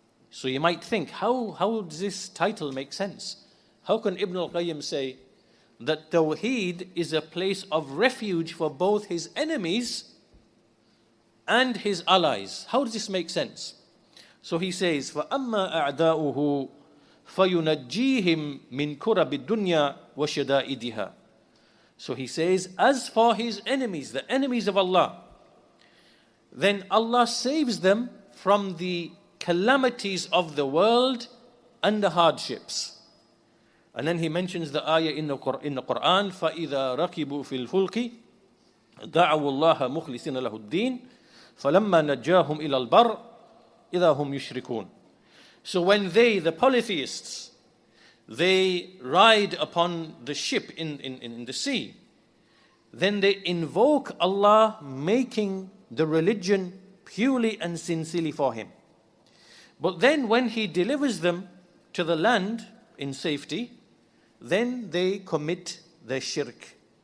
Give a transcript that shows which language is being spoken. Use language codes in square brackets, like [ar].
[en] So you might think, how does this title make sense? How can Ibn al-Qayyim say that Tawheed is a place of refuge for both his enemies and his allies? How does this make sense? So he says, [ar] فَأَمَّا أَعْدَاؤُهُ فَيُنَجِّيهِمْ مِنْ كُرَبِ الدُّنْيَا وَشَدَائِدِهَا. [en] So he says, as for his enemies, the enemies of Allah, then Allah saves them from the calamities of the world and the hardships. And then he mentions the ayah in the Quran, [ar] فَإِذَا رَكِبُوا فِي الْفُلْكِ دَعَوُوا اللَّهَ مُخْلِصِينَ لَهُ الدِّينَ فَلَمَّا نَجَّاهُمْ إِلَى الْبَرِّ إِذَا هُمْ يُشْرِكُونَ. [en] So when they, the polytheists, they ride upon the ship in the sea, then they invoke Allah, making the religion purely and sincerely for Him. But then when He delivers them to the land in safety, then they commit their shirk.